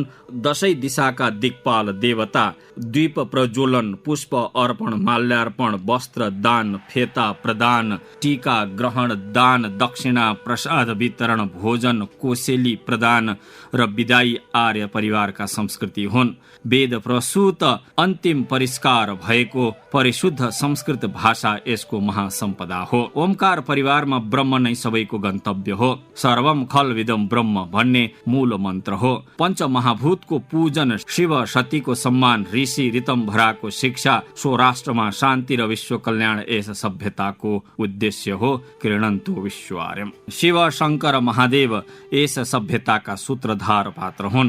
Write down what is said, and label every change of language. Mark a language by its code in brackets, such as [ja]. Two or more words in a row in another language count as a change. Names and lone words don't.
[ne] 10 दिशाका दिक्पाल देवता, द्वीप प्रज्वलन, पुष्प अर्पण, माल्यार्पण, वस्त्र दान, फेता प्रदान, टीका ग्रहण, दान, दक्षिणा, प्रसाद वितरण, भोजन, कोसेली प्रदान र विदाई आर्य परिवारका संस्कृति हुन्। वेद प्रसूत अन्तिम परिष्कार भएको परिशुद्ध संस्कृत भाषा यसको महासम्पदा हो। ओमकार परिवारमा ब्रह्म नै सबैको गन्तव्य हो। [sa] सर्वम खलविदम ब्रह्म [ne] भन्ने मूल मन्त्र हो। पञ्चमहाभूतको पूजन, शिव सतीको सम्मान, ऋषि ऋतम्भराको शिक्षा, स्वराष्ट्रमा शान्ति र विश्व कल्याण यस सभ्यताको उद्देश्य हो। [sa] क्रीडन्तु विश्वार्यम। [ne] शिव शङ्कर महादेव यस सभ्यताका सूत्रधार पात्र हुन्।